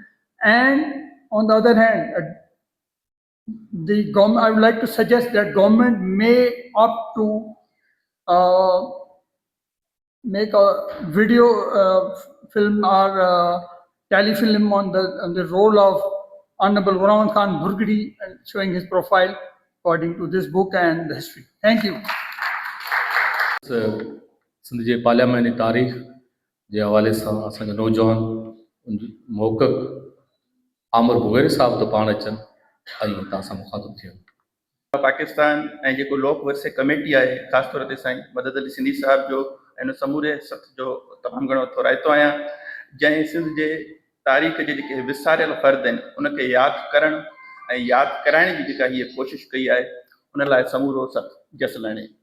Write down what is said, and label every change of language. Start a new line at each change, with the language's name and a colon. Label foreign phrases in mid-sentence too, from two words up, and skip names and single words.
English: And on the other hand, the government, I would like to suggest that government may opt to make a video film or telefilm on the role of Honorable Ghulam Khan Burgadi and showing his profile according to this book and the history. Thank you.
Sindhi: सिंध जे पार्लियामेंट तारीख़ जे हवाले सां असांजा नौजवान मोहक़क़ आमिर बुग़ैरी साहब त पाण अचनि ऐं तव्हां सां मुखातिब थियनि। पाकिस्तान ऐं जेको लोक वर्से कमेटी आहे, ख़ासि तौर ते साईं मदद अली सिंधी साहिब जो ऐं समूरे सख़्त जो तमामु घणो थोराइतो आहियां, जंहिं सिंध जे तारीख़ जे जेके विसारियल फ़र्द आहिनि उनखे यादि करणु ऐं यादि कराइण जी जेका हीअ कोशिशि कई आहे, उन लाइ समूरो सख़्तु जस लहणे।